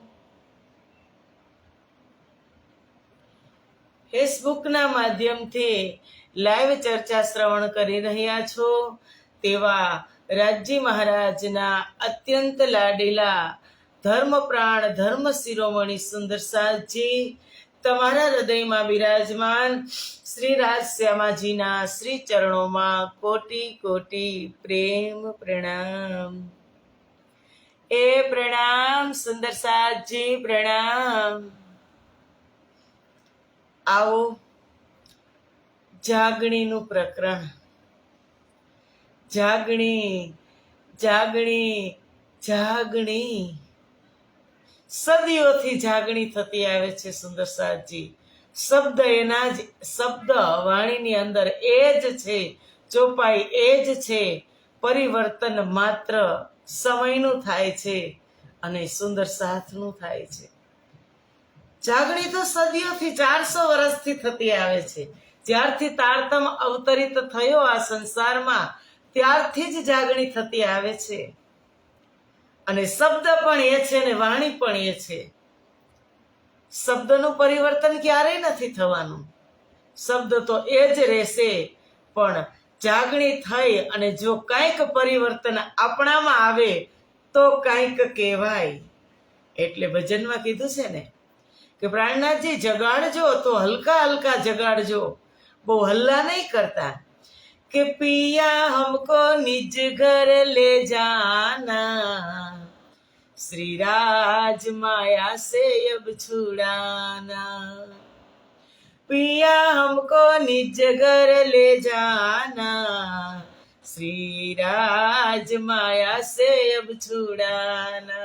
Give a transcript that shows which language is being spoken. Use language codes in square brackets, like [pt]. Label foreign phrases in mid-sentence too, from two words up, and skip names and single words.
[gu] ફેસબુક ના માધ્યમ થી લાઇવ ચર્ચા શ્રવણ કરી રહ્યા છો તેવા રાજી મહારાજ ના અત્યંત લાડીલા ધર્મ પ્રાણ ધર્મ શિરોમણિ સુંદર સાથ જી તમારા હૃદય માં વિરાજમાન શ્રી રાજશ્યામાજી ના શ્રી ચરણો માં કોટિ કોટિ પ્રેમ પ્રણામ। એ પ્રણામ સુંદર સાથ જી પ્રણામ। આવો જાગણી નું પ્રકરણ। જાગણી જાગણી જાગણી સદીઓથી જાગણી થતી આવે છે સુંદર સાથજી। શબ્દ એના જ શબ્દ વાણીની અંદર એજ છે ચોપાઈ એજ છે પરિવર્તન માત્ર समयનું થાય છે અને સુંદર સાથનું થાય છે। જાગણી તો સદીઓથી 400 વર્ષથી થતી આવે છે। જ્યારથી તારતમ અવતરિત થયો આ સંસારમાં ત્યારથી જ જાગણી થતી આવે છે અને શબ્દ પણ એ છે ને વાણી પણ એ છે। શબ્દનું પરિવર્તન ક્યારેય નથી થવાનું। શબ્દ તો એ જ રહેશે પણ જાગણી થઈ અને જો કંઈક પરિવર્તન આપણામાં આવે તો કંઈક કહેવાય। એટલે ભજનમાં કીધું છે ને કે પ્રાણનાથજી જગાડજો તો હલકા હલકા જગાડજો, બહુ હલ્લા નહીં કરતા। [hi] कि पिया हमको निज घर ले जाना, श्री राज माया से अब छुड़ाना। पिया हमको निज घर ले जाना, श्री राज माया से अब छुड़ाना।